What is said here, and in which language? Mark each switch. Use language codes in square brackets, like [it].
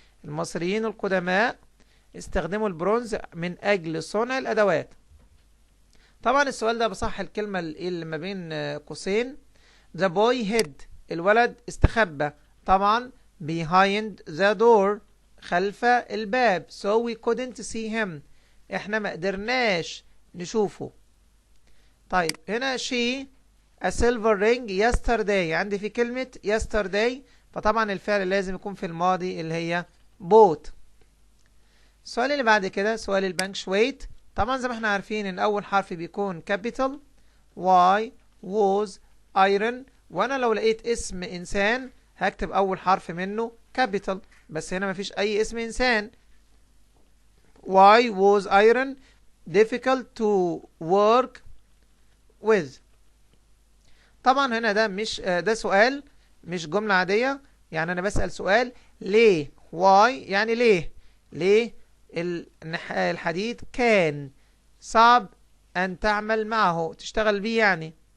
[ar] المصريين القدماء استخدموا البرونز من اجل صنع الادوات. طبعا السؤال ده بصح الكلمة اللي ما بين قوسين [en] the boy hid، [ar] الولد استخبى. طبعا [en] behind the door، [ar] خلف الباب. [en] so we couldn't see him، [ar] احنا ما قدرناش نشوفه. طيب هنا [en] she a silver ring yesterday، [ar] عندي في كلمة yesterday، فطبعا الفعل لازم يكون في الماضي اللي هي bought. السؤال اللي بعد كده سؤال البنكشويت. طبعا زي ما احنا عارفين ان اول حرف بيكون [en] capital Y was iron، [ar] وانا لو لقيت اسم انسان هكتب اول حرف منه capital، بس هنا مفيش اي اسم انسان. [en] Y was iron difficult to work with. [ar] طبعا هنا ده مش ده سؤال مش جملة عادية، يعني انا بسأل سؤال ليه. why يعني ليه الحديد كان صعب ان تعمل معه، تشتغل بيه يعني.